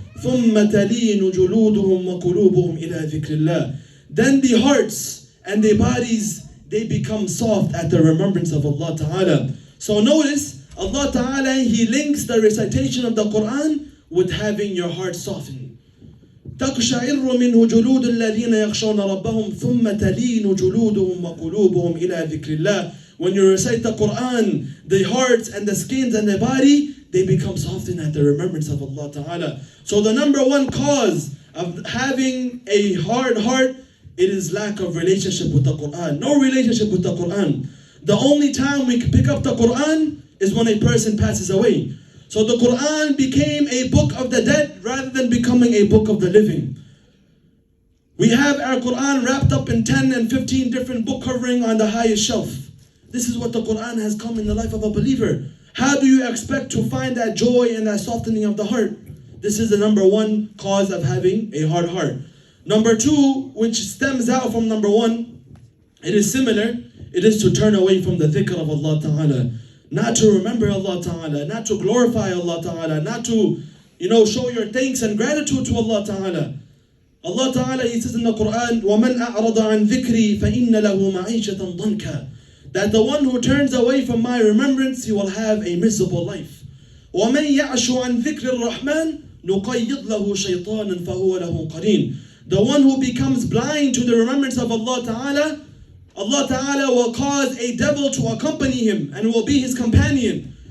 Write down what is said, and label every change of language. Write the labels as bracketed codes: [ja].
[ar] ثُمَّ تَلِينُ جُلُودُهُمْ وَقُلُوبُهُمْ إِلَى ذِكْرِ اللَّهِ. [en] Then the hearts and the bodies, they become soft at the remembrance of Allah Ta'ala. So notice, Allah Ta'ala, He links the recitation of the Quran with having your heart softened. [ar] تقشعر منه جلود الذين يخشون ربهم ثم تلين جلودهم وقلوبهم إلى ذكر الله. [en] When you recite the Quran, the hearts and the skins and the body, they become softened at the remembrance of Allah Ta'ala. So the number one cause of having a hard heart, it is lack of relationship with the Quran. No relationship with the Quran. The only time we can pick up the Quran is when a person passes away. So the Quran became a book of the dead rather than becoming a book of the living. We have our Quran wrapped up in 10 and 15 different book covering on the highest shelf. This is what the Quran has come in the life of a believer. How do you expect to find that joy and that softening of the heart? This is the number one cause of having a hard heart. Number two, which stems out from number one, it is similar. It is to turn away from the dhikr of Allah Ta'ala. Not to remember Allah Ta'ala, not to glorify Allah Ta'ala, not to, show your thanks and gratitude to Allah Ta'ala. Allah Ta'ala, He says in the Quran, [ar] وَمَنْ أَعْرَضَ عَنْ ذِكْرِي فَإِنَّ لَهُ مَعِيشَةً ضَنْكًا. [en] That the one who turns away from my remembrance, he will have a miserable life. [ar] وَمَنْ يَعْشُ عَنْ ذِكْرِ الرَّحْمَنِ نُقَيِّضْ لَهُ شَيْطَانًا فَهُوَ لَهُ قَرِينٌ. [en] The one who becomes blind to the remembrance of Allah Ta'ala, Allah Ta'ala will cause a devil to accompany him and will be his companion.